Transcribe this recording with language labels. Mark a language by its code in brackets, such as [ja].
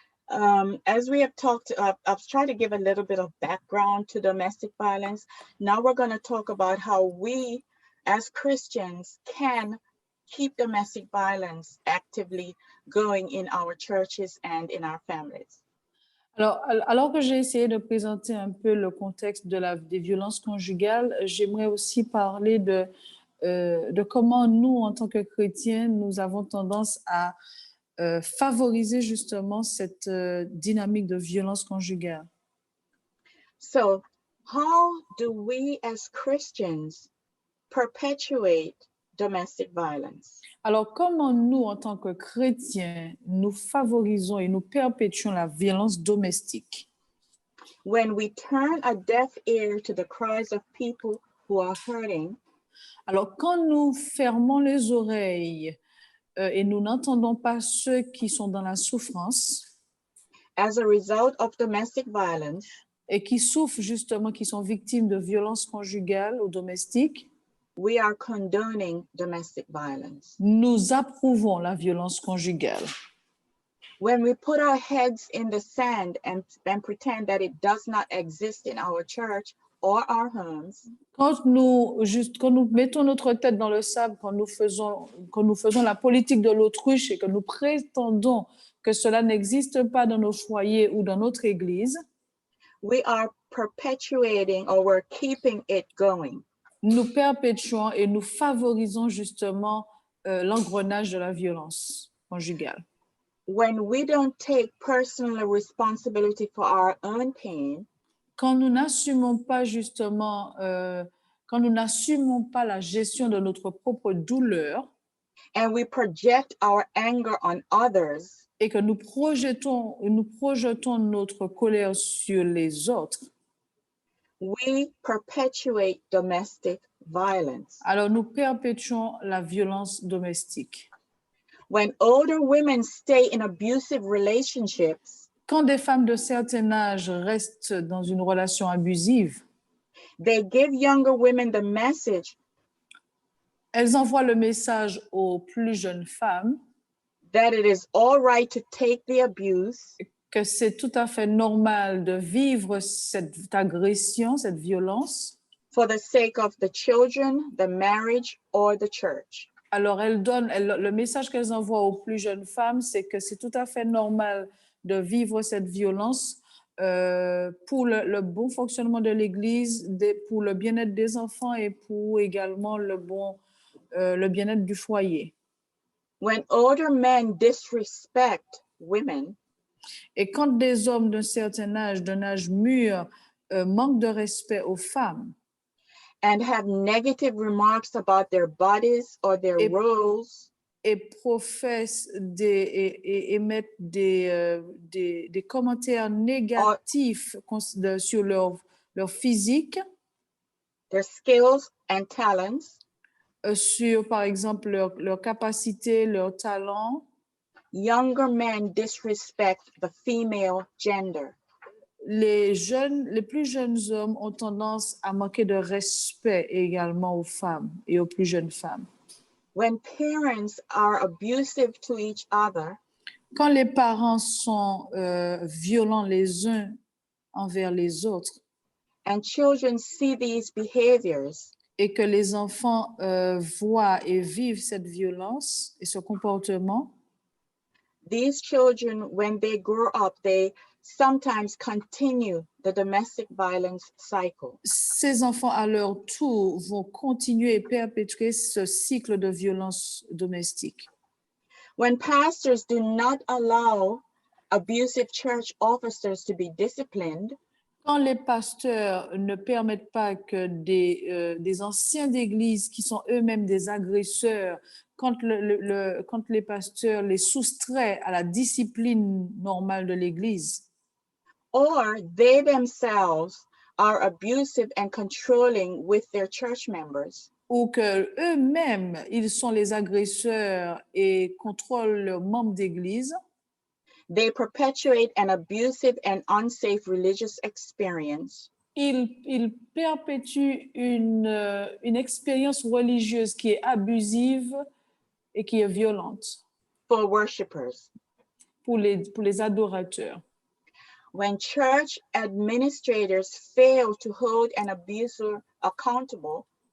[en] As we have talked, I've tried to give a little bit of background to domestic violence. Now we're going to talk about how we, as Christians, can keep domestic violence actively going in our churches and in our families. [fr] Alors que j'ai essayé de présenter un peu le contexte des violences conjugales, j'aimerais aussi parler de comment nous, en tant que chrétiens, nous avons tendance à favoriser justement cette dynamique de violence conjugale. [en] So, how do we as Christians perpetuate domestic violence? [fr] Alors, comment nous, en tant que chrétiens, nous favorisons et nous perpétuons la violence domestique? [en] When we turn a deaf ear to the cries of people who are hurting, [fr] Alors, quand nous fermons les oreilles et nous n'entendons pas ceux qui sont dans la souffrance [en] as a result of domestic violence, [fr] et qui souffrent justement, qui sont victimes de violences conjugales ou domestiques, [en] we are condoning domestic violence. [fr] nous approuvons la violence conjugale. [en] When we put our heads in the sand and pretend that it does not exist in our church or our homes, [fr] Quand nous mettons notre tête dans le sable, quand nous faisons la politique de l'autruche et que nous prétendons que cela n'existe pas dans nos foyers ou dans notre église, [en] we are perpetuating or we're keeping it going. [fr] nous perpétuons et nous favorisons justement l'engrenage de la violence conjugale. [en] When we don't take personal responsibility for our own pain, [fr] Quand nous n'assumons pas justement, quand nous n'assumons pas la gestion de notre propre douleur [en] and we project our anger on others, [fr] et que nous projetons notre colère sur les autres, [en] we perpetuate domestic violence. [fr] alors nous perpétuons la violence domestique. [en] When older women stay in abusive relationships, [fr] Quand des femmes de certain âge restent dans une relation abusive, [en] they give younger women the message [fr] elles envoient le message aux plus jeunes femmes [en] that it is all right to take the abuse [fr] que c'est tout à fait normal de vivre cette agression, cette violence. [en] for the sake of the children, the marriage, or the church. [fr] Alors, le message qu'elles envoient aux plus jeunes femmes, c'est que c'est tout à fait normal de vivre cette violence pour le bon fonctionnement de l'Église, pour le bien-être des enfants et pour également le bien-être du foyer. [en] When older men disrespect women, [fr] Et quand des hommes d'un certain âge, d'un âge mûr, manquent de respect aux femmes [en] and have negative remarks about their bodies or their roles, [fr] et professent émettent des commentaires négatifs sur leur physique, [en] their skills and talents, [fr] sur par exemple leur capacité, leur talent, [en] younger men disrespect the female gender. [fr] les plus jeunes hommes ont tendance à manquer de respect également aux femmes et aux plus jeunes femmes. [en] When parents are abusive to each other, [fr] Quand les parents sont violents les uns envers les autres [en] and children see these behaviors, [fr] et que les enfants voient et vivent cette violence et ce comportement, [en] these children, when they grow up, they sometimes continue the domestic violence cycle. [fr] ces enfants à leur tour vont continuer et perpétuer ce cycle de violence domestique. [en] When pastors do not allow abusive church officers to be disciplined, [fr] Quand les pasteurs ne permettent pas que des anciens d'église qui sont eux-mêmes des agresseurs, quand les pasteurs les soustraient à la discipline normale de l'église, [en] or they themselves are abusive and controlling with their church members, [fr] ou que eux-mêmes ils sont les agresseurs et contrôlent leurs membres d'église, [en] they perpetuate an abusive and unsafe religious experience [fr] ils perpétuent une expérience religieuse qui est abusive et qui est violente [en] for worshipers. [fr] pour les adorateurs. [en] When church administrators fail to hold an abuser accountable,